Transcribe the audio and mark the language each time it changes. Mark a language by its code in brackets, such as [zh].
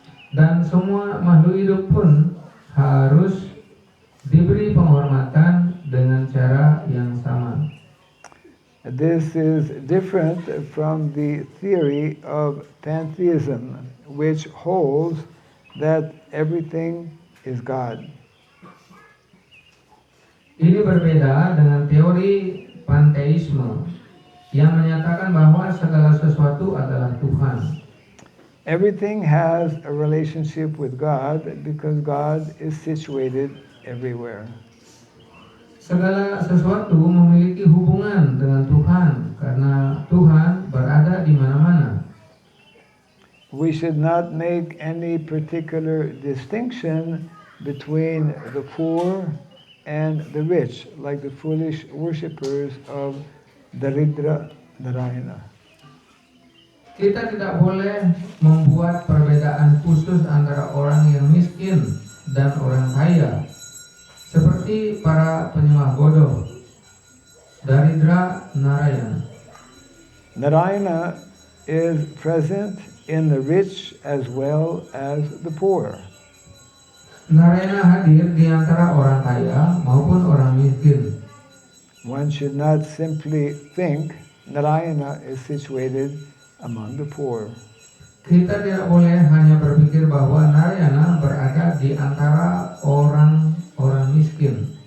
[id] Dan semua makhluk hidup pun harus diberi penghormatan dengan cara yang sama. [en] This is different from the theory of pantheism, which holds that everything is God. [id] Ini berbeda dengan teori panteisme yang menyatakan bahwa segala sesuatu adalah Tuhan. [en] Everything has a relationship with God because God is situated everywhere. [id] Segala sesuatu memiliki hubungan dengan Tuhan karena Tuhan berada di mana-mana. [en] We should not make any particular distinction between the poor and the rich, like the foolish worshippers of Daridra Narayana. [id] Kita tidak boleh membuat perbedaan khusus antara orang yang miskin dan orang kaya, seperti para penyembah bodoh, Daridra Narayana. [en] Narayana is present in the rich as well as the poor. [id] Narayana hadir di antara orang kaya maupun orang miskin. [en] One should not simply think Narayana is situated among the poor. [id] Kita tidak boleh hanya berpikir bahwa Narayana berada di antara orang-orang miskin.